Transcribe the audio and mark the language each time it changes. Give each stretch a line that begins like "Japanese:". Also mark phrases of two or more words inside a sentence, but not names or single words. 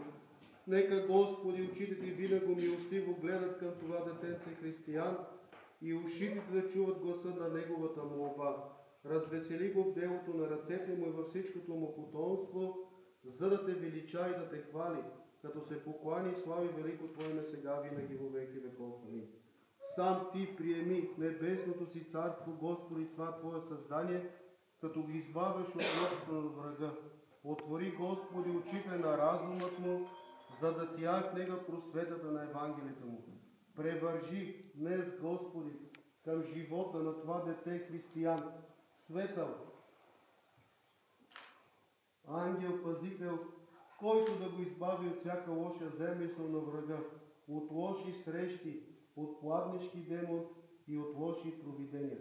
Bulgarian: Нека, Господи, очите Ти винаго милостиво гледат към това детенце християн и ушите Ти да чуват гласа на неговата молба. Развесели го в делото на ръцете му и във всичкото му потомство, за да Те велича и да Те хвали, като се поклани и слави велико Твое име сега винаги во веки веков. Амин. Сам Ти приеми в небесното си царство, Господи, това Твое създание, като ги избавяш от лъпта на врага. Отвори, Господи, очите на разумът му, за да сия в него просветата на Евангелието му. Превържи днес, Господи, към живота на това дете християн, светъл, ангел, пазител, който да го избави от всяка лоша замисъл на врага, от лоши срещи, от пладнешки демон и от лоши провидения.